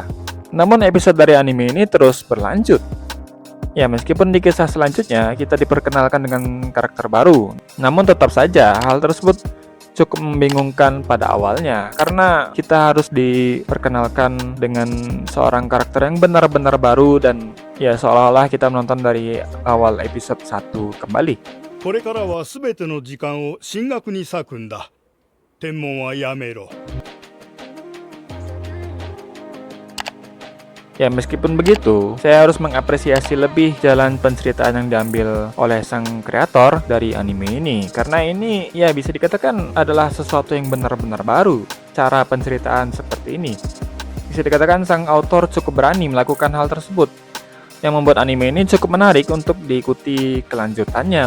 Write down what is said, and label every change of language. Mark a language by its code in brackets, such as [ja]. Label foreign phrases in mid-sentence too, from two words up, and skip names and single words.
[id] Namun episode dari anime ini terus berlanjut. Ya, meskipun di kisah selanjutnya kita diperkenalkan dengan karakter baru, namun tetap saja hal tersebut cukup membingungkan pada awalnya, karena kita harus diperkenalkan dengan seorang karakter yang benar-benar baru dan ya seolah-olah kita menonton dari awal episode 1 kembali. [ja] これからはすべての時間を進学に割くんだ。天文はやめろ。 [id] Ya, meskipun begitu, saya harus mengapresiasi lebih jalan penceritaan yang diambil oleh sang kreator dari anime ini, karena ini ya bisa dikatakan adalah sesuatu yang benar-benar baru. Cara penceritaan seperti ini bisa dikatakan sang autor cukup berani melakukan hal tersebut, yang membuat anime ini cukup menarik untuk diikuti kelanjutannya.